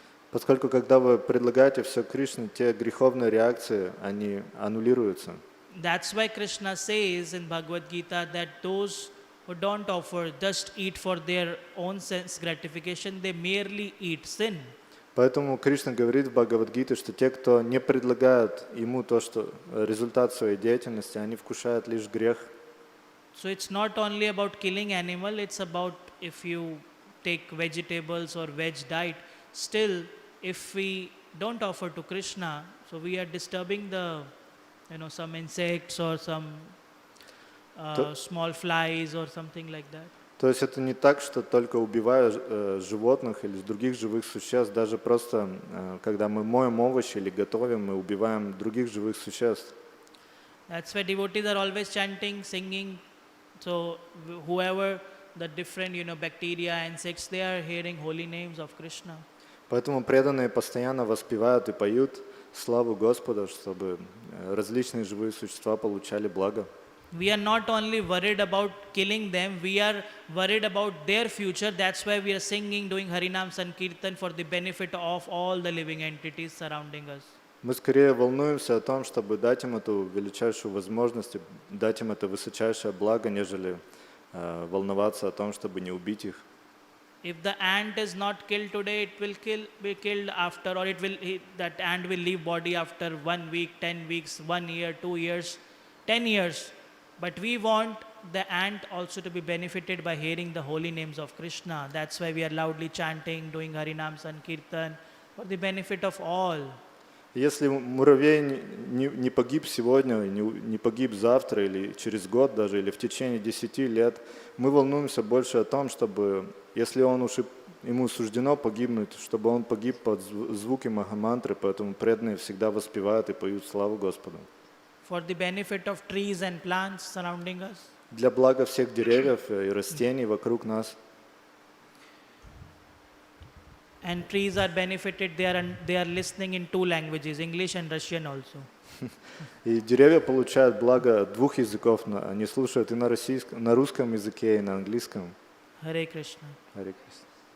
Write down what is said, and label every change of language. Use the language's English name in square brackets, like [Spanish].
[Russian] Поскольку когда вы предлагаете все Кришне, те греховные реакции, они аннулируются. [English] That's why Krishna says in Bhagavad Gita that those who don't offer, just eat for their own sense gratification, they merely eat sin. [Russian] Поэтому Кришна говорит в Бхагавад-гите, что те, кто не предлагают ему то, что результат своей деятельности, они вкушают лишь грех. [English] So it's not only about killing animal, it's about if you take vegetables or veg diet. Still, if we don't offer to Krishna, so we are disturbing the, some insects or some small flies or something like that. [Russian] То есть это не так, что только убивая животных или других живых существ, даже просто когда мы моем овощи или готовим, мы убиваем других живых существ. [English] That's why devotees are always chanting, singing. So whoever the different, bacteria, insects, they are hearing holy names of Krishna. [Russian] Поэтому преданные постоянно воспевают и поют славу Господа, чтобы различные живые существа получали благо. [English] We are not only worried about killing them, we are worried about their future. That's why we are singing, doing Harinam Sankirtan for the benefit of all the living entities surrounding us. [Russian] Мы скорее волнуемся о том, чтобы дать им эту величайшую возможность, дать им это высочайшее благо, нежели волноваться о том, чтобы не убить их. [English] If the ant is not killed today, it will be killed after, or that ant will leave body after 1 week, 10 weeks, 1 year, 2 years, 10 years. But we want the ant also to be benefited by hearing the holy names of Krishna. That's why we are loudly chanting, doing Harinam Sankirtan for the benefit of all. [Russian] Если муравей не погиб сегодня, не погиб завтра или через год даже, или в течение 10 лет, мы волнуемся больше о том, чтобы, если ему суждено погибнуть, чтобы он погиб под звуки Махамантры, поэтому преданные всегда воспевают и поют славу Господу. [English] For the benefit of trees and plants surrounding us. [Russian] Для блага всех деревьев и растений вокруг нас. [English] And trees are benefited, they are listening in 2 languages, English and Russian also. [Russian] И деревья получают благо 2 языков, они слушают и на русском языке, и на английском. [English] Hare Krishna. [Russian] Харе Кришна.